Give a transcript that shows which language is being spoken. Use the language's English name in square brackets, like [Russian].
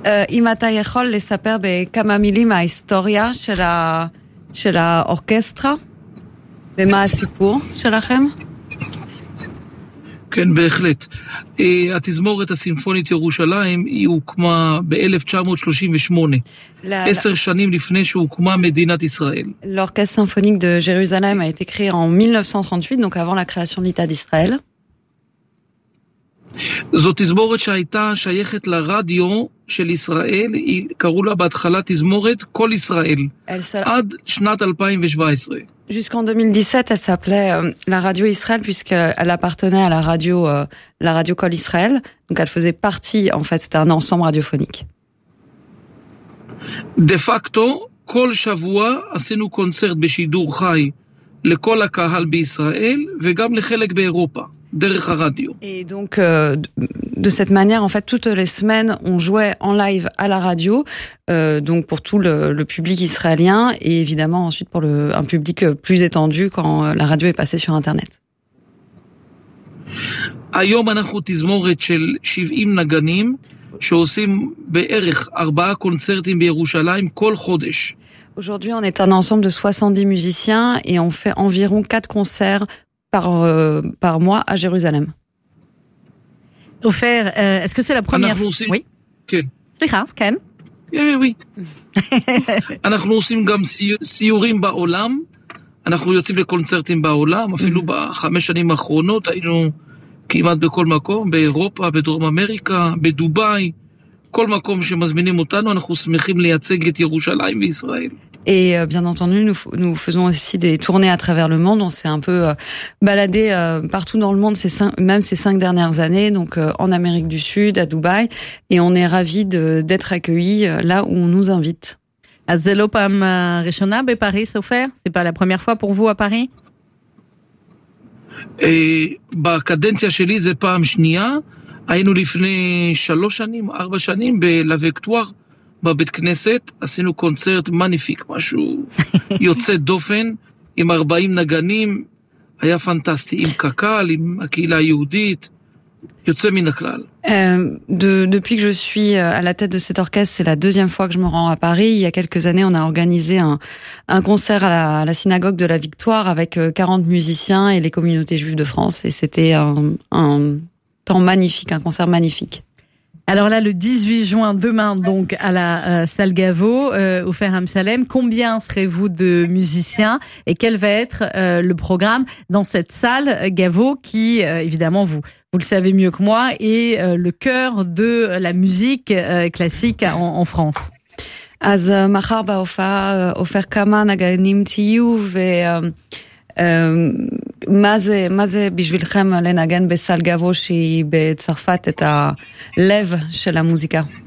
[Hebrew] אם אתה יכול לספר בכמה מילים ההיסטוריה של האורקסטרה, ומה הסיפור שלכם? כן, בהחלט. התזמורת הסימפונית ירושלים היא הוקמה ב-1938, 10 שנים לפני שהוקמה מדינת ישראל. [French] L'orchestre symphonique de Jérusalem a été créé en 1938, donc avant la création de l'État d'Israël. [Hebrew] זו תזמורת שהייתה שייכת לרדיו של ישראל, קראו לה בהתחלה תזמורת כל ישראל, עד שנת 2017. [French] Jusqu'en 2017, elle s'appelait la radio Israël, puisqu'elle appartenait à la radio Kol Israël, donc elle faisait partie, en fait, c'était un ensemble radiophonique. [Hebrew] De facto, כל שבוע עשינו קונצרט בשידור חי לכל הקהל בישראל, וגם לחלק באירופה. [French] derrière la radio. Et donc, de cette manière, en fait, toutes les semaines, on jouait en live à la radio, donc pour tout le public israélien, et évidemment ensuite pour un public plus étendu quand la radio est passée sur Internet. [Hebrew] היום אנחנו תזמורת של 70 נגנים שעושים בערך 4 קונצרטים בירושלים כל חודש. [French] Aujourd'hui, on est un ensemble de 70 musiciens et on fait environ 4 concerts par mois à Jérusalem. Ofer, est-ce que c'est la première fois? Oui. [Hebrew] כן. סליחה, כן. כן, [French] oui. [Hebrew] אנחנו עושים גם סיורים בעולם. אנחנו יוצאים לקונצרטים בעולם, אפילו בחמש שנים האחרונות היינו כמעט בכל מקום, באירופה, בדרום אמריקה, בדובאי, כל מקום שמזמינים אותנו, אנחנו שמחים לייצג את ירושלים וישראל. [French] Et bien entendu, nous faisons aussi des tournées à travers le monde. On s'est un peu baladé partout dans le monde, ces cinq dernières années, donc en Amérique du Sud, à Dubaï, et on est ravis d'être accueillis là où on nous invite. [Hebrew] אז זה לא פעם ראשונה בפריז, סופר? [French] C'est pas la première fois pour vous à Paris? [Hebrew] בקדנציה שלי זה פעם שנייה. היינו לפני 3 שנים, 4 שנים, בלווקטואר, בבית כנסת. עשינו קונצרט [French] מניפיק, [Hebrew] משהו יוצא דופן, עם 40 נגנים. היה פנטסטי, עם קקל, עם הקהילה היהודית. יוצא מן הכלל. [French] Depuis que je suis à la tête de cet orchestre, c'est la deuxième fois que je me rends à Paris. Il y a quelques années, on a organisé un concert à la synagogue de la Victoire avec 40 musiciens et les communautés juives de France. Et c'était un temps magnifique, un concert magnifique. Alors là, le 18 juin, demain, donc, à la salle Gaveau, au Fer Amsalem, combien serez-vous de musiciens et quel va être le programme dans cette salle Gaveau qui, évidemment, vous le savez mieux que moi, est le cœur de la musique classique en France. [Hebrew] אז מחר בהופעה אופר כמה נגנים תהיו ומה זה בשבילכם לנגן בסל גבו שהיא בצרפת את הלב של המוזיקה?